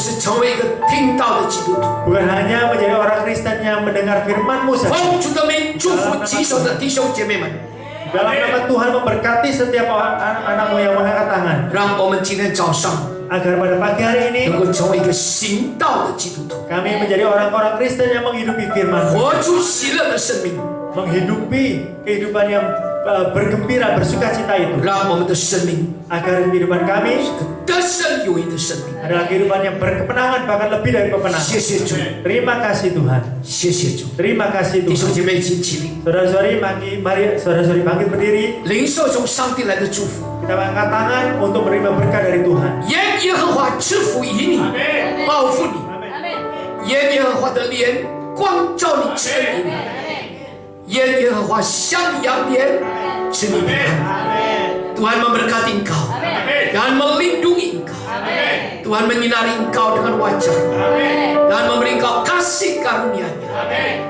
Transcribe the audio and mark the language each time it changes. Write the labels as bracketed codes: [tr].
[zh] 是成为一个听到的基督徒。 [id] Bukan hanya menjadi orang Kristen yang mendengar firman-Mu saja. [zh] 奉主的名，祝福举手的弟兄姐妹们， [id] Dalam nama Tuhan memberkati setiap anak-anakmu yang mengangkat tangan, [zh] 让我们今天早上 [id] agar pada pagi hari ini [zh] 能够成为一个行道的基督徒， [id] kami menjadi orang-orang Kristen yang menghidupi firman, [zh] 活出喜乐的生命， [id] menghidupi kehidupan yang bergembira, bersukacita itu, [zh] 让我们的生命 [id] agar kehidupan kami [zh] 得胜有余的生命。 [id] adalah kehidupan yang berkemenangan, bahkan lebih dari pemenang. [zh] 谢主， [id] Terima kasih Tuhan, [zh] 谢谢主， [id] terima kasih [zh] 弟兄 [id] Tuhan. [zh] 姐妹一起起立， [id] Saudara-saudari, mari saudara-saudari bangkit berdiri. [zh] 领受从上帝来的祝福。 [id] Kita angkat tangan untuk menerima berkat dari Tuhan. [zh] 愿耶和华赐福于你，报复你；愿耶和华的脸光照你，赐你平安。耶和华向你扬脸，赐你平安。 [id] Tuhan memberkati engkau dan melindungi engkau. Tuhan menyinari engkau dengan wajah-Nya dan memberi engkau kasih karunia-Nya.